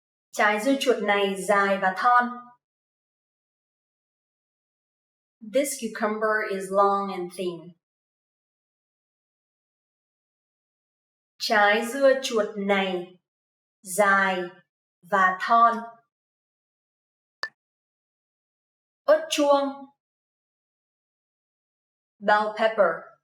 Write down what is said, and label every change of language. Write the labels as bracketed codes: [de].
[vi] Trái dưa chuột này dài và thon. [en] This cucumber is long and thin. [vi] Trái dưa chuột này dài và thon. Ớt chuông. [en] Bell pepper.